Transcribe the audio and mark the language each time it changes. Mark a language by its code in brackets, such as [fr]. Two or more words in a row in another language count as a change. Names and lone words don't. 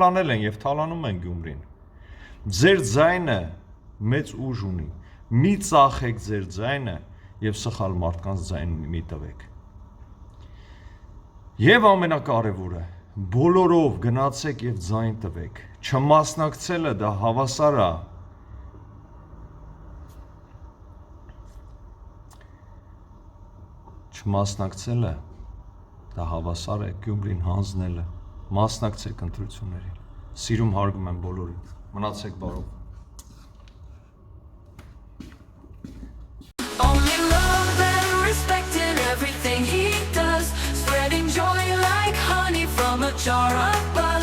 [hy] են եւ թալանում են Գյումրին։ Ձեր ձայնը մեծ ուժ ունի։ Մի ծախեք ձեր ձայնը եւ սխալ մարդկանց ձայն մի տվեք։ Եվ ամենակարևորը, բոլորով գնացեք եւ ձայն տվեք։ Չմասնակցելը դա հավասար է չմասնակցելը դա հավասար է Գյումրին հանձնելը։ Մասնակցեք ընտրություններին։ Սիրում հարգում եմ բոլորին։ Մնացեք բարով։ [en] Only love and respect in everything he does, spreading joy like honey from a jar of